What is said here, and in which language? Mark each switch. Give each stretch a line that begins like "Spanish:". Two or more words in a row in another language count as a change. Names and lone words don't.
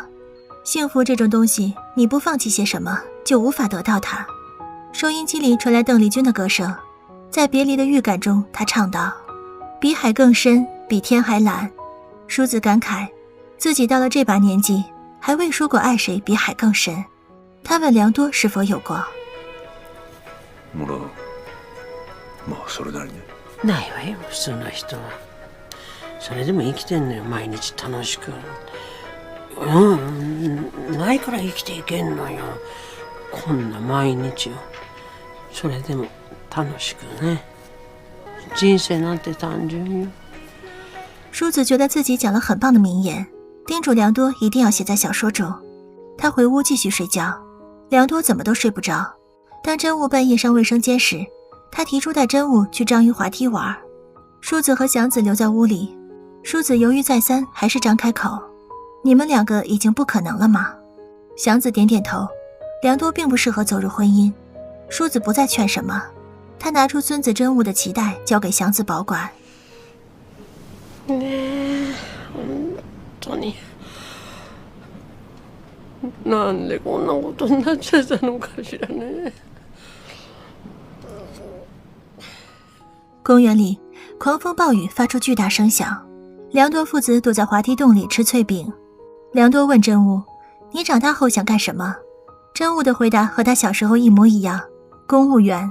Chinese: 幸福这种东西，你不放弃些什么，就无法得到它。收音机里传来邓丽君的歌声，在别离的预感中，她唱道，比海更深，比天还蓝。梳子感慨，自己到了这把年纪，还未说过爱谁比海更深。他问良多是否有过。
Japanese: もうそれなりね。ないわよ、普通の人は。それでも生きてんのよ、毎日楽しく。ないから生きていけんのよ。こんな毎日を。それでも楽しくね。人生なんて単純よ。
Chinese: 梳子觉得自己讲了很棒的名言，叮嘱良多一定要写在小说中。他回屋继续睡觉，良多怎么都睡不着。当真悟半夜上卫生间时，他提出带真悟去章鱼滑梯玩。梳子和祥子留在屋里，梳子犹豫再三，还是张开口，你们2个已经不可能了吗？祥子点点头，良多并不适合走入婚姻。梳子不再劝什么，他拿出孙子真悟的脐带交给祥子保管。
Japanese: ねえ、本当になんでこんなことになっちゃったのかしらね。
Chinese: 公园里，狂风暴雨发出巨大声响。良多父子躲在滑梯洞里吃脆饼。良多问真悟，你长大后想干什么？真悟的回答和他小时候一模一样，公务员。